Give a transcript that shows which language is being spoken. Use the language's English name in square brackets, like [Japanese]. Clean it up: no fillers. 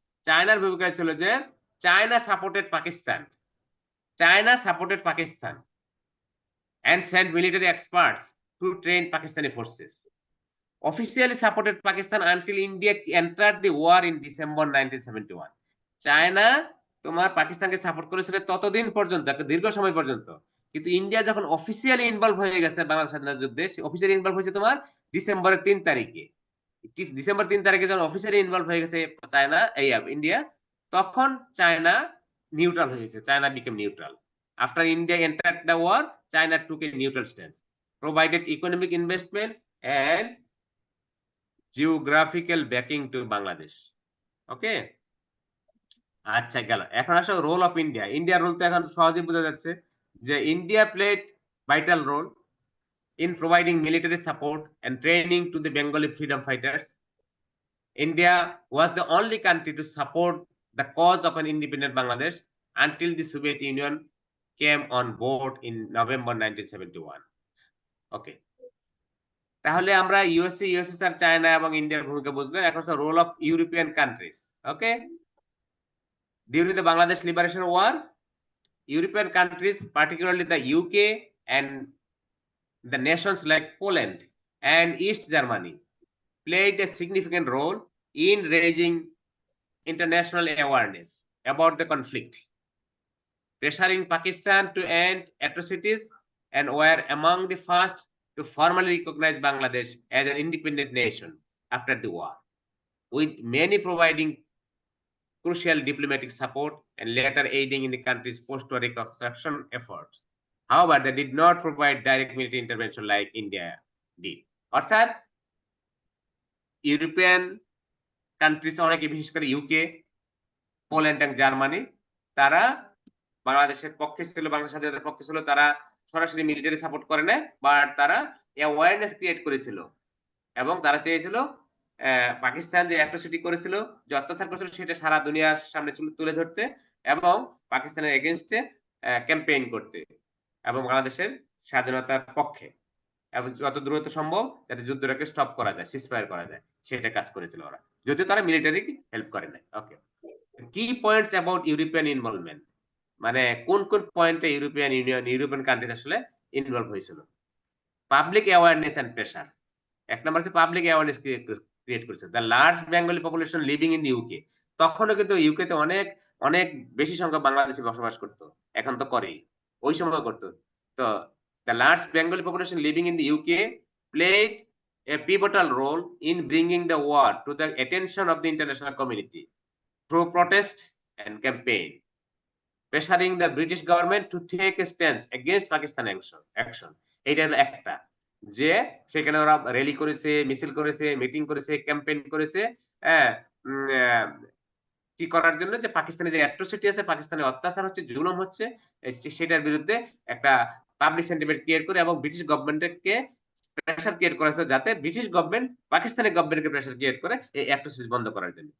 [Bangla] চায়নার ভূমিকা ছিল যে [English] China supported Pakistan, China supported Pakistan and sent military experts to train Pakistani forces. Officially supported Pakistan until India entered the war in December 1971. [Bangla] China তোমার পাকিস্তানকে support করেছিল ততদিন পর্যন্ত, একটা দীর্ঘ সময় পর্যন্ত, কিন্তু ইন্ডিয়া যখন অফিসিয়ালি ইনভলভ হয়ে গেছে বাংলাদেশ স্বাধীনতা যুদ্ধে, অফিসিয়ালি ইনভলভ হয়েছে তোমার ডিসেম্বরের 3 তারিখে। ডিসেম্বর 3 তারিখে যখন অফিসিয়ালি ইনভলভ হয়ে গেছে চায়না, ইন্ডিয়া, তখন চায়না নিউট্রাল হয়েছে, [English] China became neutral. After India entered the war, China took a neutral stance, provided economic investment and geographical backing to Bangladesh. [Bangla] Okay? আচ্ছা গেল। এখন আসো [English] Role of India. [Bangla] ইন্ডিয়ার role তো এখন সহজেই বোঝা যাচ্ছে যে [English] India played vital role in providing military support and training to the Bengali freedom fighters. India was the only country to support the cause of an independent Bangladesh until the Soviet Union came on board in November 1971. Okay. [Bangla] তাহলে আমরা USA, USSR, China এবং ইন্ডিয়ার ভূমিকা বুঝলাম। এখন হচ্ছে [English] Role of European countries. Okay, during the Bangladesh liberation war, European countries, particularly the UK and the nations like Poland and East Germany, played a significant role in raising international awareness about the conflict, pressuring Pakistan to end atrocities, and were among the first to formally recognize Bangladesh as an independent nation after the war, with many providing crucial diplomatic support and later aiding in the country's post-war reconstruction efforts. However, they did not provide direct military intervention like India did. [Bangla] অর্থাৎ European countries অনেকে, বিশেষ করে UK, Poland এবং Germany, তারা বাংলাদেশের পক্ষে ছিল, বাংলাদেশ স্বাধীনতার পক্ষে ছিল। তারা সরাসরি মিলিটারি সাপোর্ট করে না, বাট তারা অ্যাওয়ারনেস ক্রিয়েট করেছিল এবং তারা চেয়েছিল পাকিস্তান যে অ্যাট্রোসিটি করেছিল, যে অত্যাচার করেছিল, সেটা সারা দুনিয়ার সামনে তুলে ধরতে এবং পাকিস্তানের এগেনস্টে ক্যাম্পেইন করতে এবং বাংলাদেশের স্বাধীনতার পক্ষে, এবং যত দ্রুত সম্ভব যাতে যুদ্ধটাকে স্টপ করা যায়, সিজফায়ার করা যায়, সেটা কাজ করেছিল ওরা, যদিও তারা মিলিটারি হেল্প করে নাই। ওকে, [English] কি points about European involvement, [Bangla] মানে কোন কোন পয়েন্টে ইউরোপিয়ান ইউনিয়ন, ইউরোপিয়ান কান্ট্রিজ আসলে ইনভলভ হয়েছিল? [English] Public awareness and pressure. [Bangla] এক নম্বর হচ্ছে পাবলিক অ্যাওয়ারনেস ক্রিয়েট করেছে। [English] the large Bengali population living in UK, [Bangla] তখনও কিন্তু ইউকেতে অনেক অনেক বেশি সংখ্যক বাংলাদেশি বসবাস করতো, এখন তো করেই, ওই সময় করতো। [English] তো the large Bengali population living in the UK played a pivotal role in bringing the war to the attention of the international community through protest and campaign, pressuring the British government to take a stance against Pakistan action. [Bangla] এটা হলো একটা, যে সেখানে ওরা rally করেছে, মিছিল করেছে, meeting করেছে, ক্যাম্পেইন করেছে, হ্যাঁ, কি করার জন্য, যে পাকিস্তানে যে অ্যাট্রোসিটি আছে, পাকিস্তানে অত্যাচার হচ্ছে, জুলুম হচ্ছে, সেটার বিরুদ্ধে একটা পাবলিক সেন্টিমেন্ট ক্রিয়েট করে এবং ব্রিটিশ গভর্নমেন্টকে প্রেসার ক্রিয়েট করেছে, যাতে ব্রিটিশ গভর্নমেন্ট পাকিস্তানি গভর্নমেন্টকে প্রেসার ক্রিয়েট করে এই অ্যাট্রোসিটি বন্ধ করার জন্য।